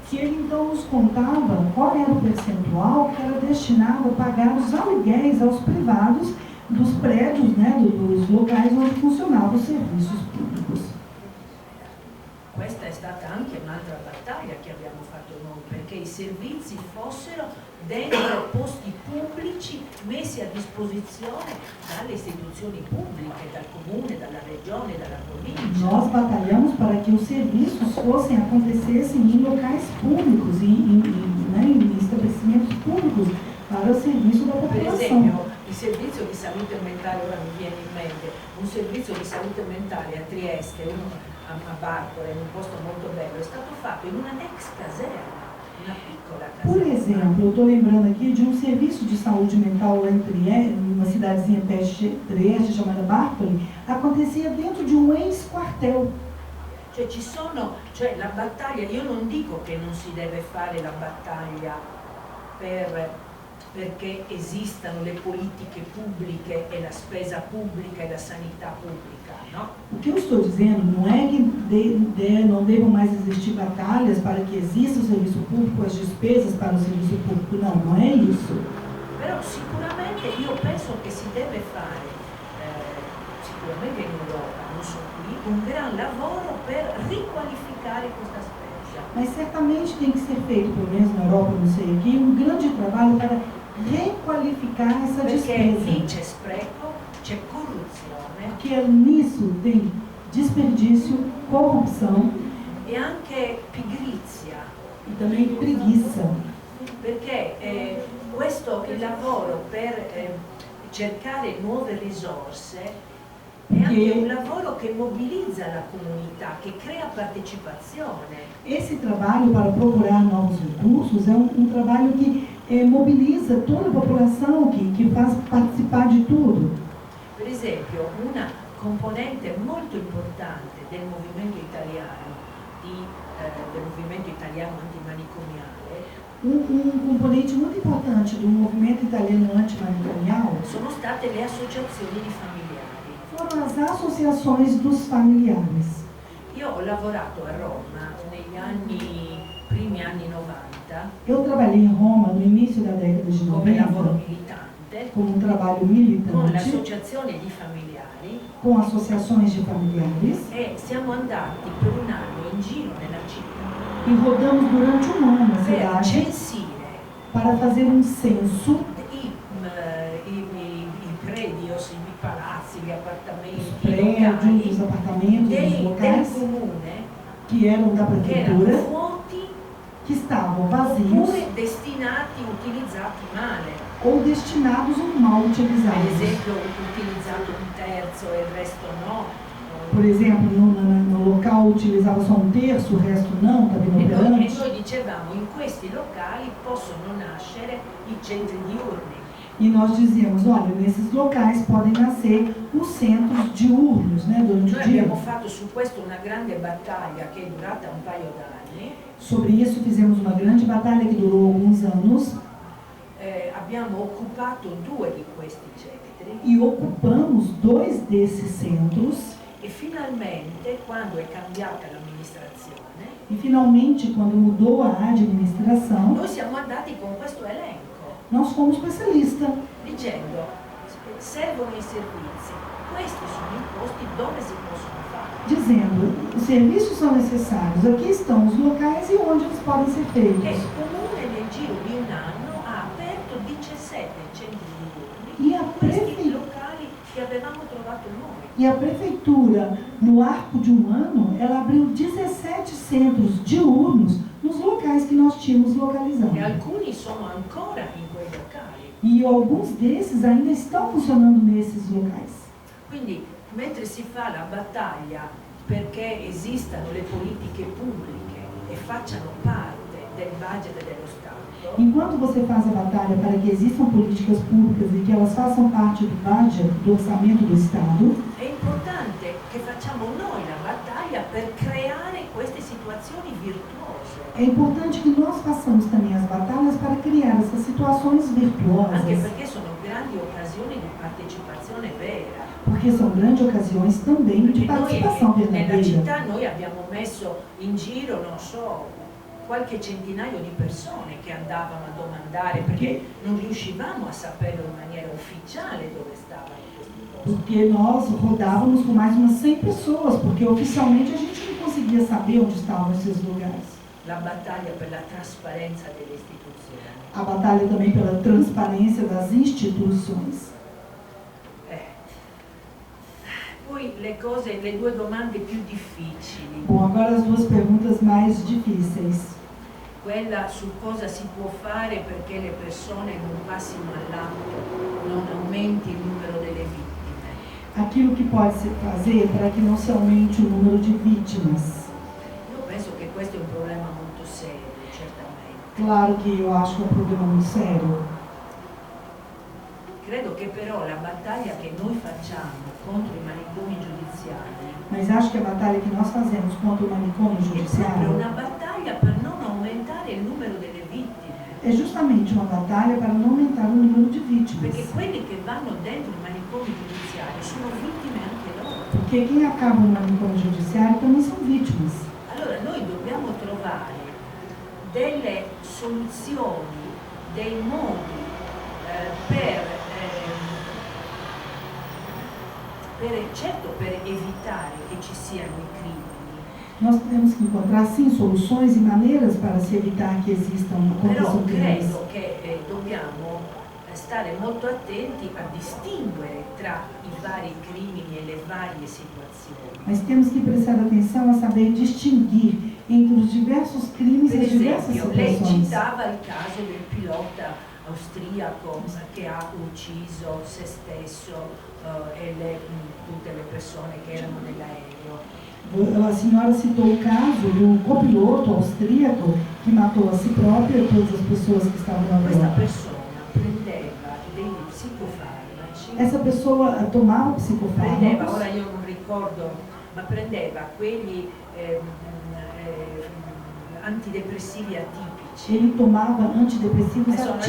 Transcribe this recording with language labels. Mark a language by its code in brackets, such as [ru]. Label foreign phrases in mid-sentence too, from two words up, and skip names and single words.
[pt] que ele então nos contava qual era o percentual que era destinado a pagar os aluguéis aos privados dos prédios, né, dos locais onde funcionavam os serviços públicos. [it] Questa è stata anche un'altra battaglia che abbiamo fatto noi, perché i servizi fossero dentro posti pubblici messi a disposizione dalle istituzioni pubbliche, dal comune, dalla regione, dalla provincia. [pt] Nós batalhamos para que os serviços acontecessem em locais públicos, em estabelecimentos públicos, para o serviço da [it] Per [pt] popolação. [it] esempio, il servizio di salute mentale, ora mi viene in mente, un servizio di salute mentale a Trieste, uno a Bartolo, in un posto molto bello, è stato fatto in una ex caserma, una piccola [pt] Por [it] caserma. [pt] exemplo, eu estou lembrando aqui de um serviço de saúde mental lá em Trieste, numa cidadezinha perto de Trieste, chamada Bartoli, acontecia dentro de um ex-quartel. [it] Cioè la battaglia, io non dico che non si deve fare la battaglia perché esistano le politiche pubbliche e la spesa pubblica e la sanità pubblica, no? [pt] O que eu estou dizendo não é que não devam mais existir batalhas para que exista o serviço público, as despesas para o serviço público, não é isso. [it] Però sicuramente io penso che si deve fare, sicuramente in Europa, non so qui, un gran lavoro per riqualificare questa spesa. [pt] Mas certamente tem que ser feito, pelo menos na Europa, não sei aqui, um grande trabalho para requalificar essa [it] Perché lì [pt] despesa. [it] c'è spreco, c'è corruzione [pt] Porque nisso tem desperdício, corrupção [it] e anche pigrizia. [pt] e também preguiça. [it] Perché il lavoro per cercare nuove risorse è anche un lavoro che mobilizza la comunità, che crea partecipazione. [pt] Esse trabalho para procurar novos recursos é um trabalho que mobiliza toda a população, que faz participar de tudo. [it] Per esempio, una componente molto importante del movimento italiano antimanicomiale [pt] Componente muito importante do movimento italiano antimanicomial [it] sono state le associazioni di familiari. [pt] foram as associações dos familiares. [it] Io ho lavorato a Roma negli primi anni 90 [pt] Eu trabalhei em Roma no início da década de [it] come lavoro [pt] 90 [it] militante [pt] como um trabalho [it] con [pt] militante, [it] l'associazione di familiari [pt] com associações de familiares, [it] e siamo andati per un anno in giro nella città [pt] e rodamos durante um ano na [it] per [pt] cidade [it] censire [pt] para fazer um censo [it] i predios, i palazzi, appartamenti, [pt] prédios, dos [it] locali [pt] apartamentos, dos [it] del [pt] locais [it] comune [pt] que eram da [it] che erano [pt] prefeitura, [it] vuoti [pt] que estavam vazios [it] oppure destinati, utilizzati male. [pt] ou destinados ou mal [it] Ad [pt] utilizados. [it] esempio utilizzato un terzo e il resto no. [pt] Por exemplo, no local utilizava só um terço, o resto não, [it] E [pt] inoperante. [it] noi dicevamo, in questi locali possono nascere i centri diurni. [pt] E nós dizíamos, olha, nesses locais podem nascer os centros diurnos, né, durante [it] Noi [pt] o dia. [it] abbiamo fatto su questo una grande battaglia che è durata un paio d'anni. [pt] Sobre isso fizemos uma grande batalha que durou alguns anos [it] Abbiamo occupato 2 di questi centri [pt] e ocupamos 2 desses centros. [it] e finalmente, quando è cambiata l'amministrazione, [pt] E finalmente, quando mudou a administração, [it] noi siamo andati con questo elenco, [pt] nós fomos com essa lista, [it] dicendo servono i servizi, questi sono i posti dove si possono fare. [pt] dizendo, os serviços são necessários, aqui estão os locais e onde eles podem ser [it] E [pt] feitos. [it] il comune nel giro di un anno ha aperto 17 centri diurni [pt] E a, [it] in questi [pt] prefe... [it] locali che avevamo trovato noi. [pt] e a prefeitura, no arco de um ano, ela abriu 17 centros diurnos nos locais que nós tínhamos [it] E [pt] localizados. [it] alcuni sono ancora in quei locali. [pt] E alguns desses ainda estão funcionando nesses locais. [it] Quindi, mentre si fa la battaglia perché esistano le politiche pubbliche e facciano parte del budget dello Stato, [pt] Enquanto você faz a batalha para que existam políticas públicas e que elas façam parte do budget, do orçamento do Estado, [it] è importante che facciamo noi la battaglia per creare queste situazioni virtuose. [pt] é importante que nós façamos também as batalhas para criar essas situações [it] Anche [pt] virtuosas, [it] perché sono grandi occasioni di partecipazione vera. [pt] porque são grandes ocasiões também de [it] Perché [pt] participação [it] noi nella [pt] verdadeira. [it] città noi abbiamo messo in giro, non so, qualche centinaio di persone che andavano a domandare perché non riuscivamo a sapere in maniera ufficiale dove stavano questi posti. [pt] Porque nós rodávamos com mais umas 100 pessoas, porque oficialmente a gente não conseguia saber onde estavam esses lugares. [it] La battaglia per la trasparenza delle istituzioni. [pt] A batalha também pela transparência das instituições. [it] Poi le 2 domande più difficili, [pt] Bom, agora as 2 perguntas mais difíceis. [it] quella su cosa si può fare perché le persone non passino all'atto, non aumenti il numero delle vittime. [pt] Aquilo que pode se fazer para que não se aumente o número de vítimas. [it] Io penso che questo è un problema molto serio, certamente. [pt] Claro que eu acho que é um problema muito sério. [it] Credo che però la battaglia che noi facciamo contro i manicomi giudiziari [pt] Mas acho que a batalha que nós fazemos contra o manicômio [it] è proprio [pt] judiciário [it] una battaglia per non aumentare il numero delle vittime. [pt] é justamente uma batalha para não aumentar o número de vítimas. [it] Perché quelli che vanno dentro i manicomi giudiziari sono vittime anche loro. [pt] Porque quem acaba no manicômio judiciário também são vítimas. [it] Allora noi dobbiamo trovare delle soluzioni, dei modi certo per evitare che ci siano i crimini, [pt] Nós temos que encontrar, sim, soluções e maneiras para se evitar que existam [it] però [pt] aconteçam crimes. [it] credo che dobbiamo stare molto attenti a distinguere tra i vari crimini e le varie situazioni. [pt] Mas temos que prestar atenção a saber distinguir entre os diversos crimes [it] Per [pt] e as diversas [it] esempio, lei [pt] situações. [it] citava il caso del pilota austriaco che ha ucciso se stesso e tutte le persone che erano nell'aereo. [pt] A senhora citou o caso do copiloto austríaco que matou a si próprio e todas as pessoas que estavam na [it] Questa [pt] prova. [it] persona prendeva degli psicofarmaci, [pt] Essa pessoa tomava [it] prendeva, [pt] psicofármacos, [it] ora io non ricordo, ma prendeva quelli antidepressivi atipici. [pt] ele tomava antidepressivos [it] Adesso non